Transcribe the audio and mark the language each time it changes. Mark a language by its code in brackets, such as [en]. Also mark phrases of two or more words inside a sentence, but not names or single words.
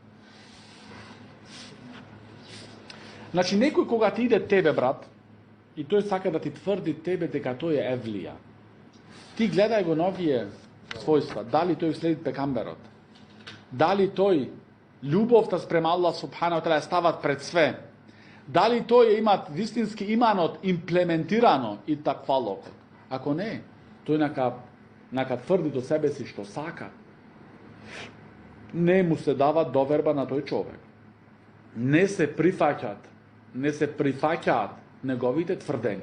[mk] Значи, некој кога ти иде тебе, брат, и тој сака да ти тврди тебе дека тој е евлија, ти гледај го на овие својства. Дали тој следи пекамберот? Дали тој љубовта спрема Аллах [ar] سبحانه وتعالى [mk] стават пред све? Дали тој имат вистински иманот имплементирано и таквалокот? Ако не, тој нака тврди до себе си што сака, не му се дава доверба на тој човек. Не се прифаќаат неговите тврдења.